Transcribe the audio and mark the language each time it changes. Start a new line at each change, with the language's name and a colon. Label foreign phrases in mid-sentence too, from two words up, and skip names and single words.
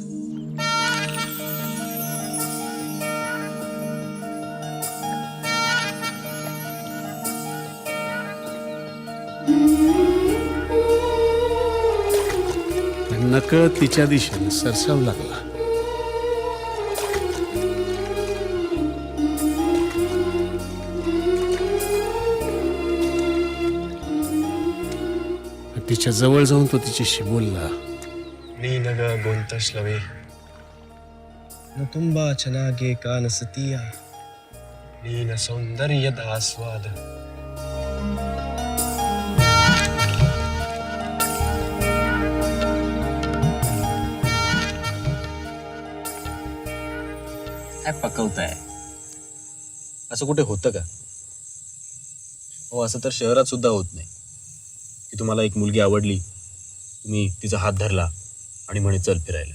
Marathi: नकळत तिच्या दिशेने सरसावू लागला. तिच्या जवळ जाऊन तो तिच्याशी बोलला.
Kannada: ನೀನಗ ಗೊಂತಶ್ಲವೇ ತುಂಬಾ ಚೆನ್ನಾಗಿ ಕಾಣಿಸುತ್ತೀಯ, ನೀನ ಸೌಂದರ್ಯದ ಆಸ್ವಾದ.
Marathi: काय पकवताय? असं कुठे होतं का? हो, असं तर शहरात सुद्धा होत नाही की तुम्हाला एक मुलगी आवडली, तुम्ही तिचा हात धरला आणि म्हणे चल फिरायला.